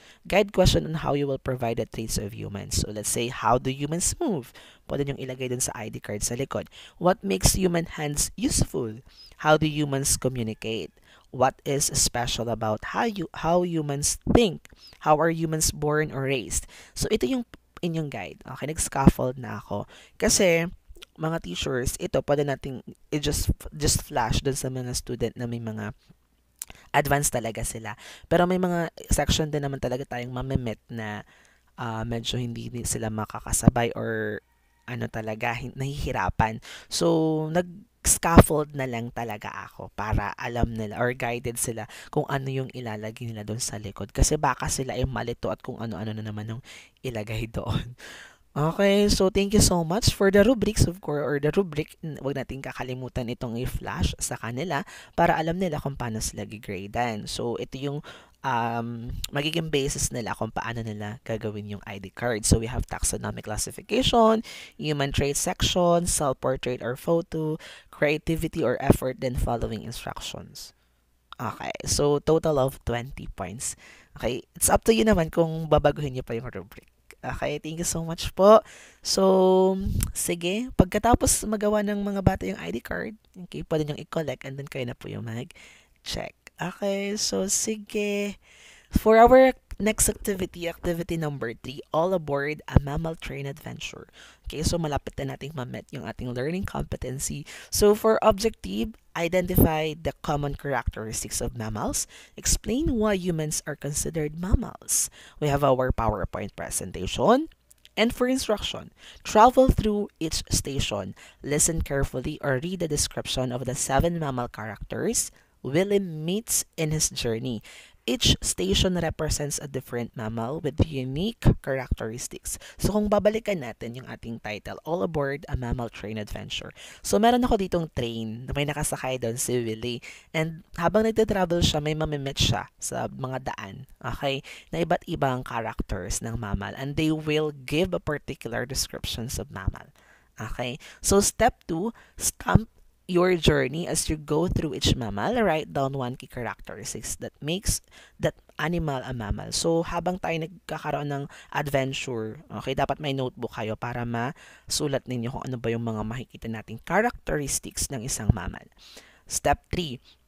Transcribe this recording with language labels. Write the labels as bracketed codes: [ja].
[en] Guide question on how you will provide the traits of humans. So, let's say, how do humans move? [tl] Pwede nyong ilagay dun sa ID card sa likod. [en] What makes human hands useful? How do humans communicate? What is special about how humans think? How are humans born or raised? [tl] So, ito yung inyong guide. Okay, nag-scaffold na ako. Kasi, mga teachers, ito pwede nating just flash dun sa mga student na may mga advanced talaga sila. Pero may mga section din naman talaga tayong mamemet na medyo hindi sila makakasabay or ano talaga, nahihirapan. So, scaffold na lang talaga ako para alam nila or guided sila kung ano yung ilalagay nila doon sa likod. Kasi baka sila ay malito at kung ano-ano na naman yung ilagay doon. [en] Okay, so thank you so much for the rubrics, of course, or the rubric. [tl] Huwag natin kakalimutan itong i-flash sa kanila para alam nila kung paano sila gigradean. So, ito yung magiging basis nila kung paano nila gagawin yung ID card. [en] So, we have taxonomic classification, human trait section, self-portrait or photo, creativity or effort, then following instructions. Okay, so total of 20 points. Okay, it's up to you [tl] naman kung babaguhin niyo pa yung [en] rubric. Okay, thank you so much po. [tl] So, sige, pagkatapos magawa ng mga bata yung ID card, okay, pwede niyong i-collect [en] and then [tl] kayo na po yung mag-check. [en] Okay, so sige. For our next activity, activity number 3, all aboard a mammal train adventure. Okay, so [tl] malapit na nating ma-met yung ating [en] learning competency. So for objective, identify the common characteristics of mammals. Explain why humans are considered mammals. We have our PowerPoint presentation. And for instruction, travel through each station, listen carefully or read the description of the 7 mammal characters Willie meets in his journey. Each station represents a different mammal with unique characteristics. [tl] So kung babalikan natin yung ating title, All Aboard a Mammal Train Adventure. So meron ako ditong train na may nakasakay doon si Willie. And habang nagte-travel siya, may mamimit siya sa mga daan. Okay? Na iba't ibang characters ng mammal. [en] And they will give a particular descriptions of mammal. Okay? So step 2, stamp your journey as you go through each mammal. Write down one key characteristics that makes that animal a mammal. [tl] So, habang tayo nagkakaroon ng adventure, okay, dapat may notebook kayo para masulat ninyo kung ano ba yung mga makikita nating characteristics ng isang mammal. [en] Step 3.